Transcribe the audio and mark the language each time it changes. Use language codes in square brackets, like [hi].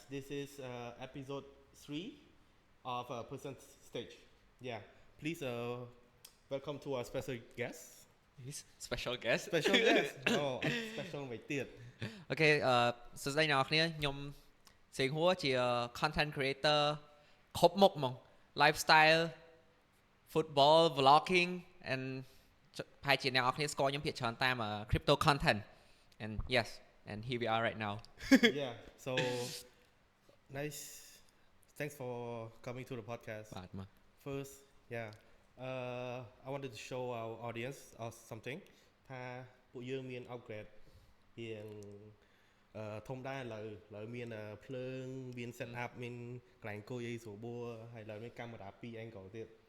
[en] This is episode 3 of Person Stage. Yeah, please welcome to our special guest. His special guest Special guest. Oh, special [km] មួយទៀត អូខេសួស្តីអ្នកនរគ្នាខ្ញុំសេងហួរជា content creator គ្រប់មុខហ្មង lifestyle football vlogging and ប្រហែលជាអ្នកនរគ្នាស្គាល់ខ្ញុំភាគច្រើនតាម crypto content [en] and yes and here we are right now Yeah, so nice. Thanks for coming to the podcast. [km] បាទមក [en] First, yeah, I wanted to show our audience or something [km] ថាពួកយើងមាន upgrade រៀងធំដែរឥឡូវមានភ្លើងមាន set up មានកន្លែងអង្គុយអីស្រួលបួរហើយឥឡូវមានកាមេរ៉ា2 angle ទៀត